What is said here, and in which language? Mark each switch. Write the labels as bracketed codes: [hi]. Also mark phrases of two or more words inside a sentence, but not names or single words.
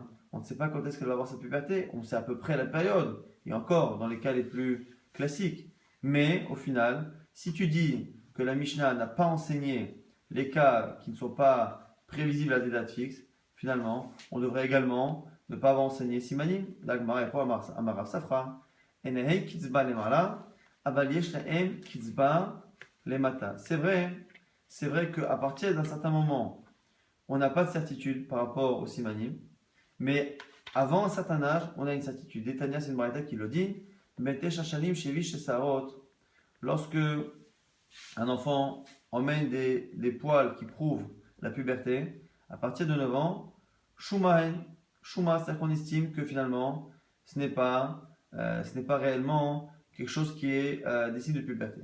[fr] On ne sait pas quand est-ce qu'elle va avoir sa puberté, on sait à peu près la période, et encore dans les cas les plus classiques. Mais au final, si tu dis que la Mishnah n'a pas enseigné les cas qui ne sont pas prévisibles à des dates fixes, finalement, on devrait également ne pas avoir enseigné simanim. La Gemara répond à Marav Safra. [arc] אינהו קיצבה למעלה. [fr] C'est vrai qu'à partir d'un certain moment, on n'a pas de certitude par rapport au simanim, mais avant un certain âge, on a une certitude. Tanya, c'est une braïta qui le dit. Lorsque un enfant emmène des poils qui prouvent la puberté, à partir de 9 ans, Shuma, c'est-à-dire qu'on estime que finalement, ce n'est pas réellement quelque chose qui est des signes de puberté.